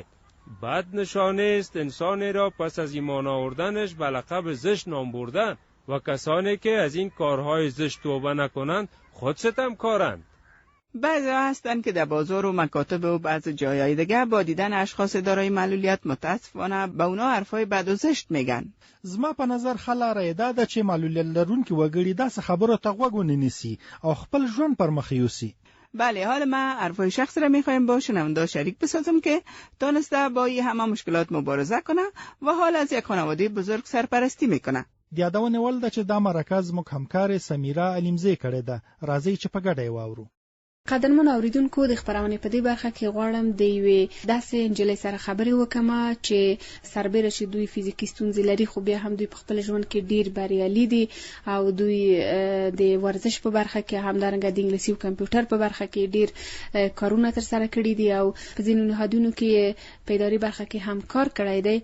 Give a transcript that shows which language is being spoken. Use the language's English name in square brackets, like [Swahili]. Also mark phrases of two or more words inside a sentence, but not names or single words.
[Persian] بد نشانه است انسانی را پس از ایمان آوردنش به لقب زشت نام بردن و کسانی که از این کارهای زشت توبه نکنند خود ستمکارند. بعضی هستند که در بازار و مکاتب و بعض جایهای دیگه با دیدن اشخاص دارای معلولیت متاسفانه به اونا حرفای بد و زشت میگن. [Pashto] زما په نظر خلاره ده چې معلولیت لرونکي وګړي داسې خبرو ته غوږ ونیسي او خپل ژوند پر مخ یوسي. [Persian] بله، حالا ما حرفای شخص را میخوایم با شنونده شریک بسازم که تانسته با این همه مشکلات مبارزه کنه و حال از یک خانواده بزرگ سرپرستی میکنه. [Pashto] د یادونه ول ده چې دا مرکز موږ همکار سمیرا علیمزی کړی ده. راځي چې په ګډه واورو. قدرمن اوریدونکو، د خبرونه په دې برخه کې غواړم د یوې داسې نجلۍ سره خبرې وکم چې سربېره چې دوی فزیکي ستونزې لري خو بیا هم دوی په خپل ژوند کې ډیر بریالي دي او دوی د ورزش په برخه کې همدارنګه د انګلیسي او کمپیوټر په برخه کې ډیر کارونه تر سره کړي دي او په ځینو نهادونو کې په اداري برخه کې هم کار کړی دی.